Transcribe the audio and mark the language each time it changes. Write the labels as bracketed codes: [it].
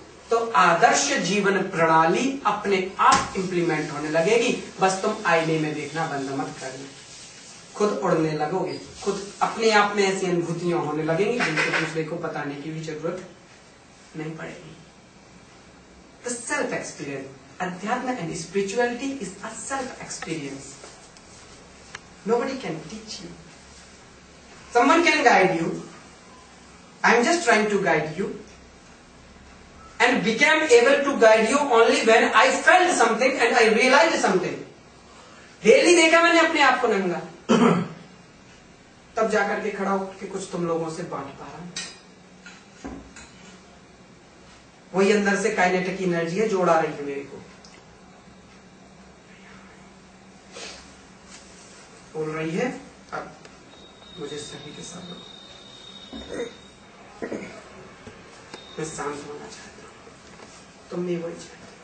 [hi] तो आदर्श जीवन प्रणाली अपने आप इंप्लीमेंट होने लगेगी। बस तुम आईने में देखना बंद मत करना, खुद उड़ने लगोगे, खुद अपने आप में ऐसी अनुभूतियां होने लगेंगी जिनको दूसरे को बताने की भी जरूरत नहीं पड़ेगी। [en] The self experience, Adhyatma and spirituality is a self experience. Nobody can teach you. Someone can guide you. I am just trying to guide you, and became able to guide you only when I felt something and I realized something. [hi] Daily देखा मैंने अपने आप को नंगा, तब जाकर के खड़ा होकर के कुछ तुम लोगों से बांट पा रहा हूं। वही अंदर से काइनेटिक एनर्जी है जो उड़ा रही है मेरे को, बोल रही है अब मुझे सही के साथ मैं शांत होना चाहता हूं, तुम भी वही चाहते हो।